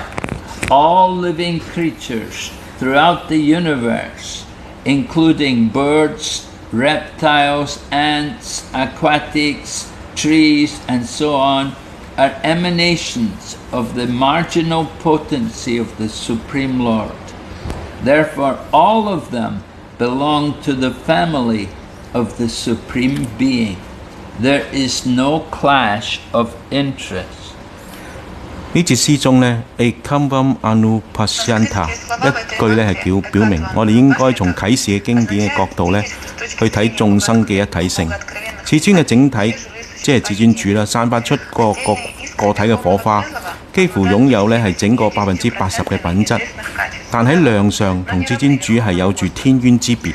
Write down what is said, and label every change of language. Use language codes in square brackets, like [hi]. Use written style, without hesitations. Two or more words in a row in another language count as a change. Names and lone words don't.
[en] All living creatures throughout the universe, including birds, reptiles, ants, aquatics, trees, and so on, are emanations of the marginal potency of the Supreme Lord. Therefore, all of them belong to the family of the Supreme Being. There is no clash of interest. [yue] 呢節詩中呢 ， [sa] Ekam Anupashyanta [yue] 一句呢係表明，我哋應該從啟示嘅經典嘅角度呢， 去睇眾生嘅一體性。至尊嘅整體，即係至尊主啦，散發出個體嘅火花，幾乎擁有呢係整個80%嘅品質，但喺量上同至尊主係有住天淵之別。